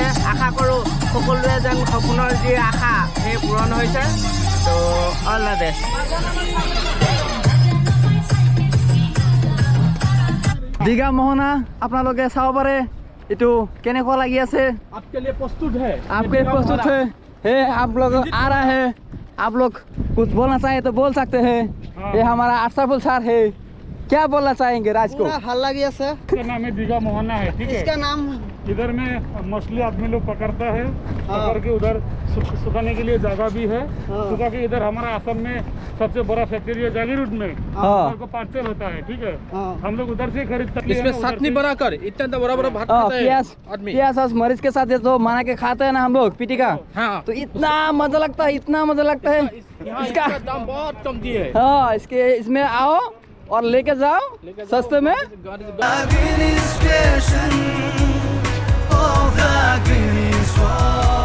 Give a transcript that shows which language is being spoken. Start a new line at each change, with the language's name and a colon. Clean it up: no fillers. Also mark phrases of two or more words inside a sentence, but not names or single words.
Assamese: আশা কৰোঁ সকলোৱে যেন সপোনৰ যি আশা সেই পূৰণ হৈছে।
English: তো all the best.
Assamese: দীঘা মোহনা আপোনালোকে চাব পাৰে, এইটো কেনেকুৱা লাগি আছে।
Hindi: आपके लिए प्रस्तुत है। आपके प्रस्तुत है आप लोग आ रहा है, आप लोग कुछ बोलना चाहे तो बोल सकते हैं। ये हमारा अरसफुल सर है, क्या बोलना चाहेंगे राज को?
Assamese: ভাল লাগি আছে।
Hindi: इसका नाम है दीघा मोहना है, ठीक है। इसका नाम इधर में मछली आदमी लोग पकड़ता है, पकड़ के उधर सुखाने के लिए जगह भी है। सुखा के इधर हमारा आसम में सबसे बड़ा फैक्ट्री है जागीरोड में, उधर को पार्सल होता है, ठीक है। हम लोग उधर से खरीदते हैं। इसमें चटनी बनाकर इतना बड़ा बड़ा भात खाता है प्याज आदमी। प्याज और मरीच के साथ ये तो बना के खाते हैं ना हम लोग पिटिका, हाँ, तो इतना मजा लगता है, इतना मजा लगता है। यहाँ इसका इसका दाम बहुत कमती है। हाँ, इसके इसमें आओ और लेके जाओ सस्ते में।
English: administration of the Guinness World.